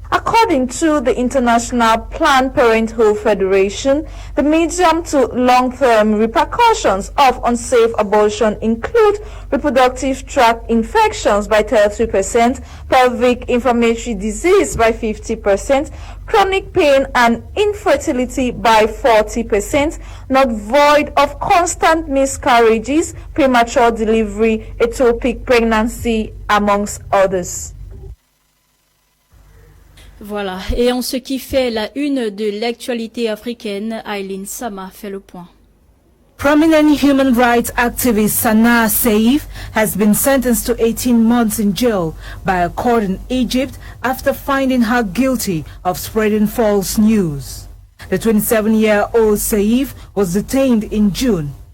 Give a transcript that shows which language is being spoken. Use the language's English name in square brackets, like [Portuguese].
[English] According to the International Planned Parenthood Federation, the medium to long-term repercussions of unsafe abortion include reproductive tract infections by 30%, pelvic inflammatory disease by 50%, chronic pain and infertility by 40%, not void of constant miscarriages, premature delivery, ectopic pregnancy, amongst others. [French] Voilà, et en ce qui fait la une de l'actualité africaine, Aileen Sama fait le point. [English] Prominent human rights activist Sanaa Seif has been sentenced to 18 months in jail by a court in Egypt after finding her guilty of spreading false news. The 27-year-old Seif was detained in June.